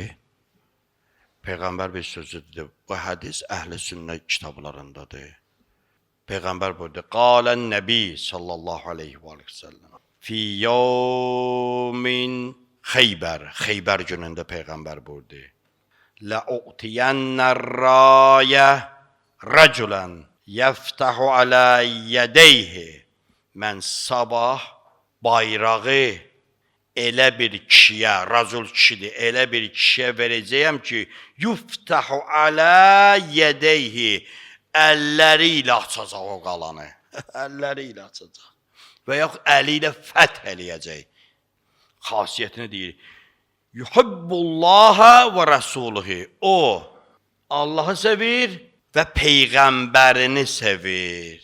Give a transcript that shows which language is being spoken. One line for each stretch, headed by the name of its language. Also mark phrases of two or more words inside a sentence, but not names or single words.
Azerbaijani: Peyğəmbər bir sözü dedi, bu hədis əhl-i sünnə kitablarındadır. Peyğəmbər buyurdu,
Arabic: قال النبي صلى الله عليه وسلم في يوم خيبر,
Azerbaijani: Xeybər günündə Peyğəmbər buyurdu,
Arabic: لَأُعْتِيَنَّ الرَّايَ رَجُلًا يَفْتَحُ عَلَى يَدَيْهِ.
Azerbaijani: Mən sabah bayrağı elə bir kişiyə, racul kişidir, elə bir kişiyə verəcəyəm ki,
Arabic: يُفْتَحُ عَلَى يَدَيْهِ.
Azerbaijani: Əlləri ilə açacaq o qalanı. Əlləri ilə açacaq. Və yaxud əli ilə fəth eləyəcək. Xasiyyətini deyir.
Arabic: يحب الله ورسوله.
Azerbaijani: O, Allahı sevir və Peyğəmbərini sevir.